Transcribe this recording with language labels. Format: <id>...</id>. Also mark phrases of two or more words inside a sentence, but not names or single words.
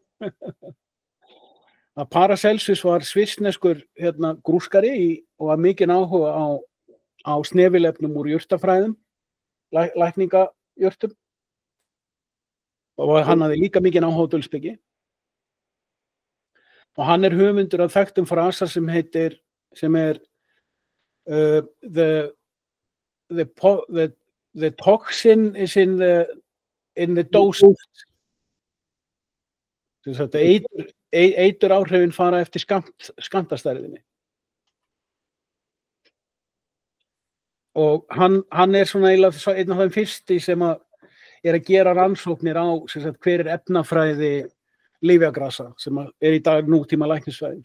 <is>Að Paracelsus var svissneskur grúskari og var mikinn áhuga á snefilefnum úr jurtafræðum, lækningajurtum. Og hann hafði líka mikinn áhuga á dulspeki. Og hann er höfundur af þekktum frasa sem er</is> <en>the toxin is in the dosage.</en> <is>Eitur áhrifin fara eftir skammtastærðinni. Og hann er svona einn af þeim fyrsti sem er að gera rannsóknir á hver er efnafræði lyfjagrasa sem er í dag nútíma læknisfræðin.</is>